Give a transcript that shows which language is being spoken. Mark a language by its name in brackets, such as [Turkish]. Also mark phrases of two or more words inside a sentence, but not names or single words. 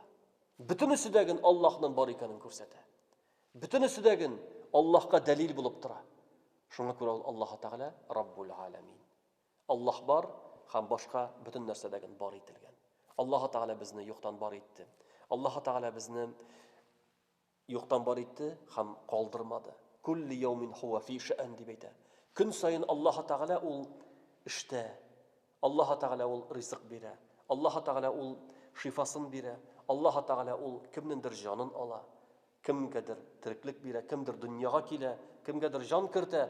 [Tatar] Бүтәнесе дә Аллаһның бар икәнен күрсәтә. Бүтәнесе дә Аллаһка дәлил булып тора. Шуңа күрә ул Аллаһ Тәгалә [Arabic] رب العالمين. [Tatar] Аллаһ бар һәм башка бүтән нәрсә дә бар ителгән. Аллаһ Тәгалә безне юктан бар итте. Аллаһ Тәгалә безне юктан бар итте һәм калдырмады. [Arabic] كل يوم هو في شأن дип әйтә. [Tatar] Көн сайын Аллаһ Тәгалә ул эштә. Аллаһ Тәгалә ул ризык бирә. Аллаһ Тәгалә ул шифасын бирә. Аллаһ Тәгалә ул кемнеңдер җанын ала. Кемгәдер тереклек бирә, кемдер дөньяга килә, кемгәдер җан кертә.